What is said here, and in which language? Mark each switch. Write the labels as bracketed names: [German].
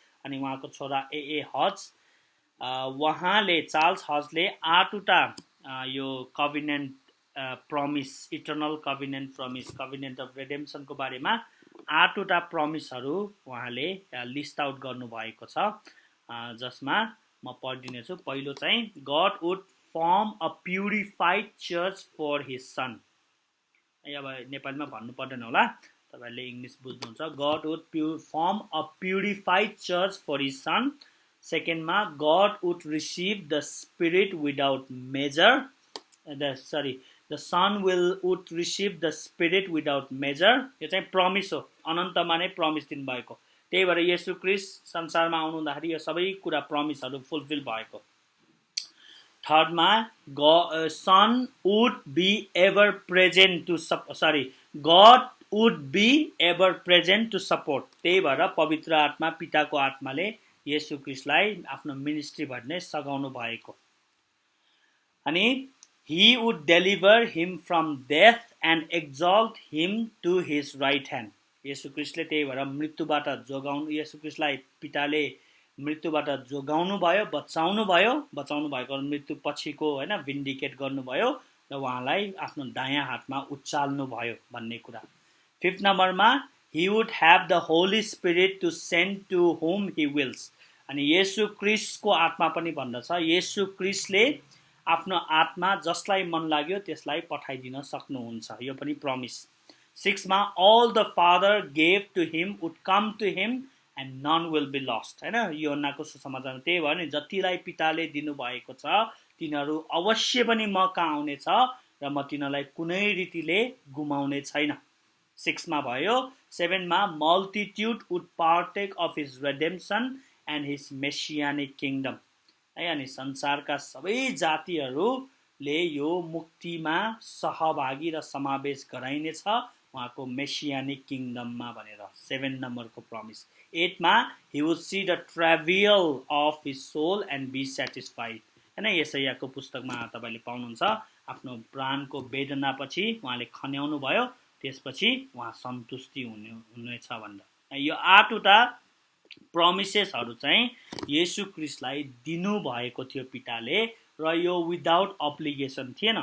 [Nepali] अनि उहाँको छोरा ए हज, उहाँले चार्ल्स हजले 8वटा यो कभिनेन्ट प्रमिस, इटर्नल कभिनेन्ट प्रमिस, कभिनेन्ट अफ रेडेम्सनको बारेमा 8वटा प्रमिसहरू उहाँले लिस्ट आउट गर्नुभएको छ, जसमा म पढिदिनेछु। पहिलो चाहिँ [English] God would form a purified church for his son. [Nepali] अब नेपालीमा भन्नु पर्दैन होला, तपाईले English बुझ्नुहुन्छ। [English] God would form a purified church for his son. सेकेन्डमा God would receive the spirit without measure, the son would receive the spirit without measure. [Nepali] यो चाहिँ promise हो, अनन्तमा नै प्रमिस दिनुभएको। त्यही भएर येशू ख्रीष्ट संसारमा आउनु हुँदाखेरि यो सबै कुरा प्रमिसहरू फुलफिल भएको। [English] थर्डमा son would be ever present to God would be ever present to support. [Nepali] त्यही भएर पवित्र आत्मा, पिताको आत्माले येशू ख्रीष्टलाई आफ्नो मिनिस्ट्री भन्ने सघाउनु भएको। अनि [English] he would deliver him from death and exalt him to his right hand। [Nepali] येशू ख्रीष्टले त्यही भएर मृत्युबाट जोगाउनु, येशू ख्रीष्टलाई पिताले मृत्युबाट जोगाउनु भयो, बचाउनु भएको मृत्यु पछिको हैन भिन्डिकेट गर्नुभयो र उहाँलाई आफ्नो दायाँ हातमा उचाल्नु भयो भन्ने कुरा। 5th नम्बरमा [English] he would have the Holy Spirit to send to whom he wills। [Nepali] अनि येशू ख्रीष्टको आत्मा पनि भन्दछ, येशू ख्रीष्टले आफ्नो आत्मा जसलाई मन लाग्यो त्यसलाई पठाइदिन सक्नुहुन्छ, यो पनि प्रमिस। 6 मा [English] all the Father gave to him would come to him and none will be lost [Nepali] हैन, यूहन्नाको सुसमाचारमा त्यही भयो नि, जतिलाई पिताले दिनुभएको छ तिनीहरू अवश्य पनि म कहाँ आउनेछ र म तिनीहरूलाई कुनै रीतिले गुमाउने छैन। 6 मा भयो, 7 मा [English] multitude would partake of his redemption and his messianic kingdom [Nepali] है। अनि संसारका सबै जातिहरूले यो मुक्तिमा सहभागी र समावेश गराइनेछ उहाँको मेसियानिक किङडममा भनेर 7 नम्बरको प्रमिस। 8 मा [English] he would see the travail of his soul and be satisfied [Nepali] हैन। यशायाको पुस्तकमा तपाईले पाउनुहुन्छ आफ्नो प्राणको वेदनापछि उहाँले खन्याउनु भयो, त्यसपछि उहाँ सन्तुष्टि हुनेछ भनेर। यो 8 वटा प्रमिसेसहरू चाहिँ येशू ख्रीष्टलाई दिनु भएको थियो पिताले, र यो विदाउट अब्लिगेसन थिएन।